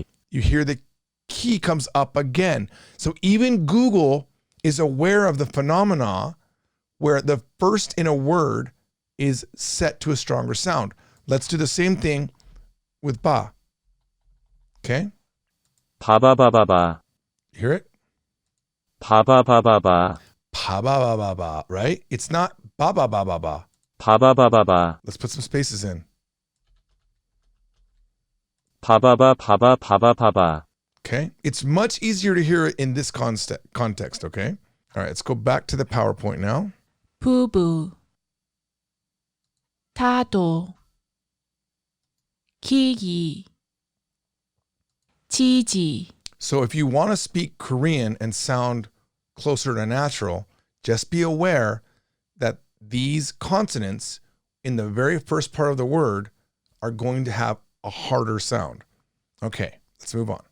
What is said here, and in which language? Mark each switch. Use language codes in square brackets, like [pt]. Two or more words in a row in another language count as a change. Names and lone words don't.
[en] you hear the key comes up again. So even Google is aware of the phenomena where the first in a word is set to a stronger sound. Let's do the same thing with ba. Okay? [ko] 바바바바바, [en] You hear it? [ko] 바바바바바, Pa ba ba ba ba, [en] right? It's not ba ba ba ba ba. [ko] 바바바바바, [en] Let's put some spaces in. [ko] 바바바바바바바바, [en] Okay? It's much easier to hear it in this context, okay? All right, let's go back to the PowerPoint now. [ko] 부부 타도 기기 지지 [en] So if you want to speak Korean and sound closer to natural, just be aware that these consonants in the very first part of the word are going to have a harder sound. Okay, let's move on.